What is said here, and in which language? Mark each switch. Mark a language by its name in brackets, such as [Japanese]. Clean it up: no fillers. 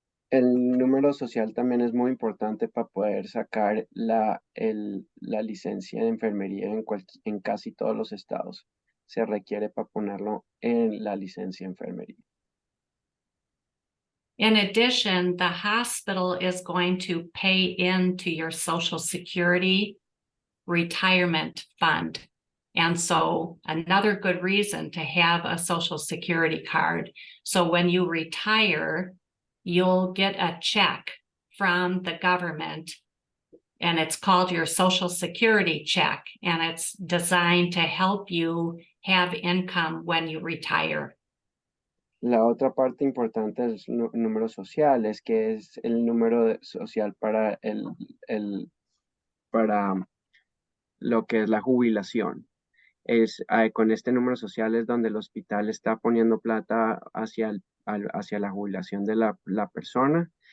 [Spanish] El número social también es muy importante para poder sacar la licencia de enfermería en casi todos los estados. Se requiere para ponerlo en la licencia de enfermería. [English] In addition, the hospital is going to pay into your Social Security retirement fund. And so another good reason to have a Social Security card. So when you retire, you'll get a check from the government, and it's called your Social Security check, and it's designed to help you have income when you retire. [Spanish] La otra parte importante es números sociales, que es el número social para para lo que es la jubilación. Con este número social es donde el hospital está poniendo plata hacia la jubilación de la persona.